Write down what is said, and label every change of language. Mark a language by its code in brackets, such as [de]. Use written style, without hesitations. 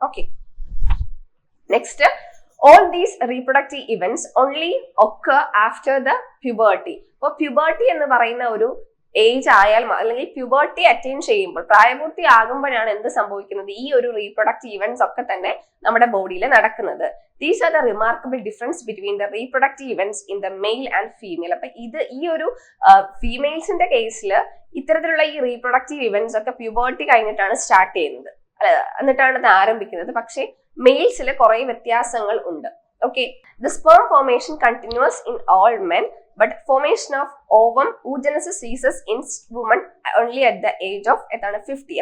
[en] Okay, next, all these reproductive events only occur after the puberty. [ml] അപ്പോൾ puberty എന്ന് പറയുന്ന ഒരു ഏജ് ആയാൽ, അല്ലെങ്കിൽ puberty attain ചെയ്യുമ്പോൾ, പ്രായപൂർത്തി ആകുമ്പോഴാണ് എന്ത് സംഭവിക്കുന്നത്, ഈ ഒരു റീപ്രൊഡക്റ്റീവ് ഇവന്റ്സ് ഒക്കെ തന്നെ നമ്മുടെ ബോഡിയിൽ നടക്കുന്നത്. [en] These are the remarkable difference between the reproductive events in the male and female. [ml] അപ്പൊ ഈ ഒരു ഫീമെയിൽസിന്റെ കേസിൽ ഇത്തരത്തിലുള്ള ഈ റീപ്രൊഡക്റ്റീവ് ഇവന്റ്സ് ഒക്കെ puberty കഴിഞ്ഞിട്ടാണ് സ്റ്റാർട്ട് ചെയ്യുന്നത്, എന്നിട്ടാണ് അത് ആരംഭിക്കുന്നത്. പക്ഷേ മെയിൽസിൽ കുറെ വ്യത്യാസങ്ങൾ ഉണ്ട്. [en] Okay, the sperm formation continues in all men, but formation of ovum oogenesis ceases in women only at the age of 50.